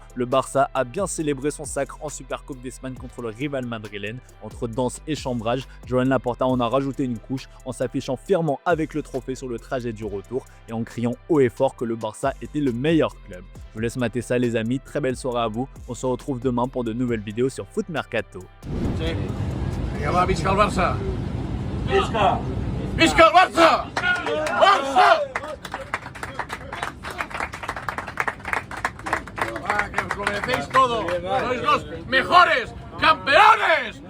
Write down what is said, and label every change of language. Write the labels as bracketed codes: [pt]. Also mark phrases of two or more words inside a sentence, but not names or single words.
[fr] Le Barça a bien célébré son sacre en Supercoupe d'Espagne contre le rival madrilène. Entre danse et chambrage, Joan Laporta en a rajouté une couche en s'affichant fièrement avec le trophée sur le trajet du retour et en criant haut et fort que le Barça était le meilleur club. Je vous laisse mater ça les amis, très belle soirée à vous. On se retrouve demain pour de nouvelles vidéos sur Foot Mercato. [ca] Sí. Vinga, va, visca el Barça! Visca! Visca el Barça! Barça! [es] Que os lo merecéis todo. Sois los mejores campeones.